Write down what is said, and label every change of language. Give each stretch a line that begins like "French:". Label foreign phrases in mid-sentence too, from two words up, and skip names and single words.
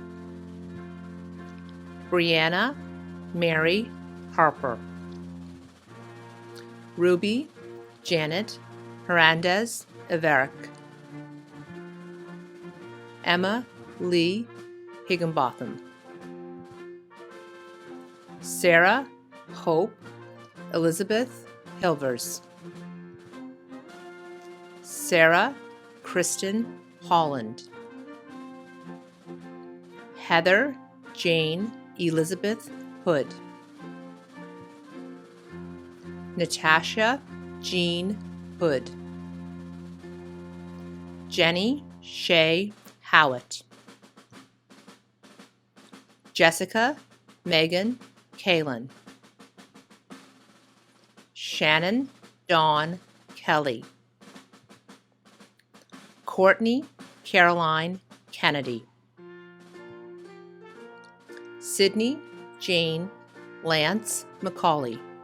English: Brianna Mary Harper. Ruby Janet Hernandez Everett. Emma Lee Higginbotham. Sarah Hope Elizabeth Hilvers. Sarah Kristen Holland. Heather Jane Elizabeth Hood. Natasha Jean Hood. Jenny Shay Howitt. Jessica Megan Kalin. Shannon Dawn Kelly. Courtney Caroline Kennedy. Sydney Jane Lance McCauley.